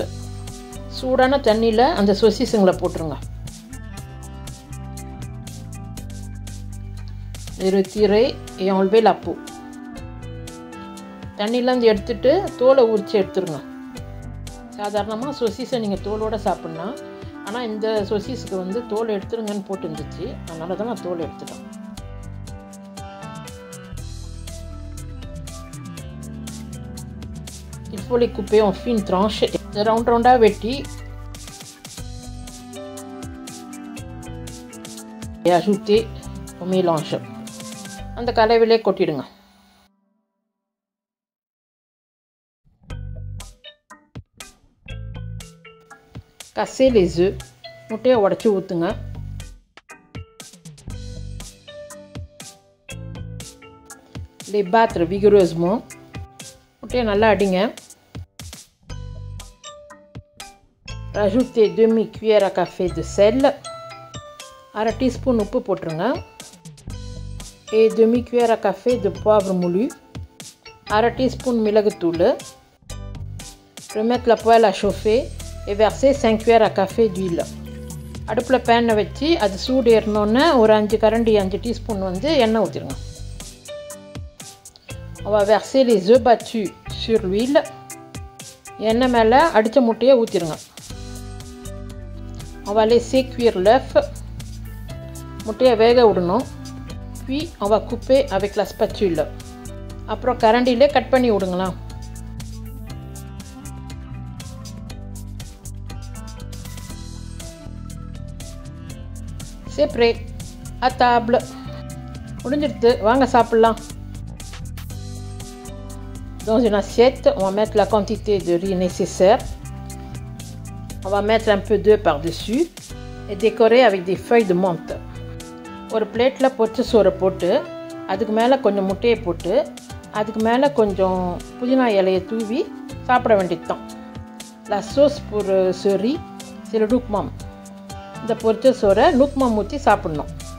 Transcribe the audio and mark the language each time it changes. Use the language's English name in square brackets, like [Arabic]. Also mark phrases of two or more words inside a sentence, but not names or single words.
[Tamil] சூடான தண்ணியில் அந்த சொசிஸுங்களை போட்டுருங்க. [French] Les retirer et enlever la peau. [Tamil] தண்ணியிலேருந்து எடுத்துட்டு தோலை உரித்து எடுத்துருங்க. சாதாரணமாக சொசிஸை நீங்கள் தோலோடு சாப்பிட்லாம். ஆனால் இந்த சொசிஸுக்கு வந்து தோல் எடுத்துருங்கன்னு போட்டுருந்துச்சு, அதனால தான் நான் தோல் எடுத்துட்டேன். [French] Il faut les couper en fines tranches et round வெட்டி et ajouter au mélange. [Tamil] அந்த கலவையிலே கொட்டிடுங்க. [French] Casser les œufs. [Tamil] முட்டையை உடைச்சி ஊற்றுங்க. [French] Les battre vigoureusement. [Tamil] முட்டையை நல்லா அடிங்க. [French] Rajoutez demi cuillère à café de sel. [Tamil] 1/2 teaspoon உப்பு போட்டுருங்க. [French] Et demi cuillère à café de poivre moulu. [Tamil] 1/2 teaspoon மிளகுத்தூள். [French] Remettre la poêle à chauffer et verser 5 cuillères à café d'huile. [Tamil] அடுப்பில் பேனை வச்சு அது சூடு ஏறினோன்னே ஒரு 5 கரண்டி 5 டீஸ்பூன் வந்து எண்ணெய் ஊற்றிடுங்க. [French] On va verser les œufs battus sur l'huile. [Tamil] எண்ணெய் மேலே அடித்த முட்டையை ஊற்றிடுங்க. [French] On va laisser cuire l'œuf. [Tamil] முட்டையை வேக விடணும். [French] Puis on va couper avec la spatule. [Tamil] அப்புறம் கரண்டிலே கட் பண்ணி விடுங்களா. [French] C'est prêt. À table. [Tamil] முடிஞ்சிடுது, வாங்க சாப்பிடலாம். [French] Dans une assiette, on va mettre la quantité de riz nécessaire. On va mettre un peu d'œuf par-dessus et décorer avec des feuilles de menthe. [Tamil] ஒரு பிளேட்டில் பொரிச்ச சோறை போட்டு அதுக்கு மேலே கொஞ்சம் முட்டையை போட்டு அதுக்கு மேலே கொஞ்சம் புதினா இலையை தூவி சாப்பிட வேண்டியது தான். [French] La sauce pour ce riz, c'est le nouk mam. [Tamil] இந்த பொரிச்ச சோறை நுக் மாம் ஊற்றி சாப்பிட்ணும்.